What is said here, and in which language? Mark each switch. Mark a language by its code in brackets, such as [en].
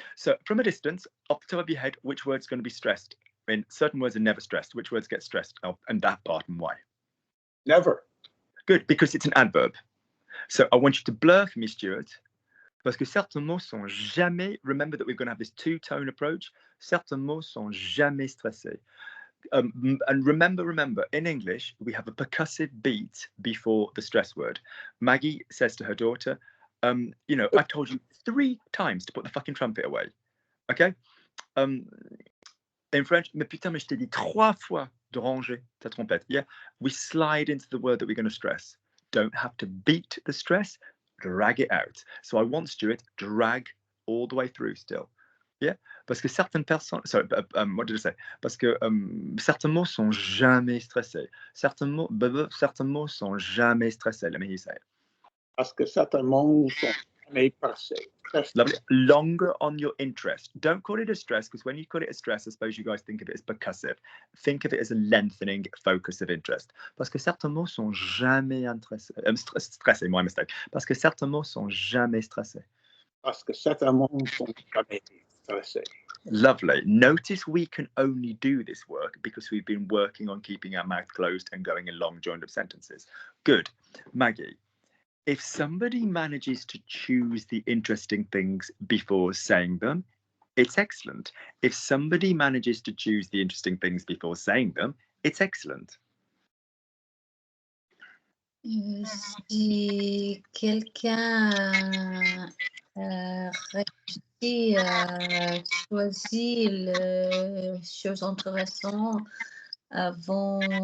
[en] So from a distance, off the top of your head, which word's going to be stressed? I mean, certain words are never stressed. Which words get stressed? Oh, and that part and why? Never. Good, because it's an adverb. So I want you to blur for me, Stuart. [fr] Parce que certains mots sont jamais, [en] remember that we're going to have this two-tone approach. [fr] Certains mots sont jamais stressés. [en] And remember, in English, we have a percussive beat before the stress word. Maggie says to her daughter, you know, I've told you 3 times to put the fucking trumpet away. Okay? [fr] In French, mais putain, mais je t'ai dit 3 fois de ranger ta trompette. Yeah? [en] We slide into the word that we're going to stress. Don't have to beat the stress, drag it out. So I want Stuart drag all the way through still. Yeah? [fr] Parce que certaines personnes, [en] sorry, what did I say? [fr] Parce que certains mots sont jamais stressés. Certains mots sont jamais stressés. [en] Let me hear you say it. [fr] Parce que certains mots sont jamais passés. [en] Lovely. Longer on your interest. Don't call it a stress, because when you call it a stress, I suppose you guys think of it as percussive. Think of it as a lengthening focus of interest. [fr] Parce que certains mots sont jamais stressés, [en] my mistake. [fr] Parce que certains mots sont jamais stressés. Parce que certains mots sont jamais stressés. [en] Lovely. Notice we can only do this work because we've been working on keeping our mouth closed and going in long joined up sentences. Good. Maggie, if somebody manages to choose the interesting things before saying them, it's excellent. If somebody manages to choose the interesting things before saying them, it's excellent. [fr] Si quelqu'un réussit à choisir les choses intéressantes avant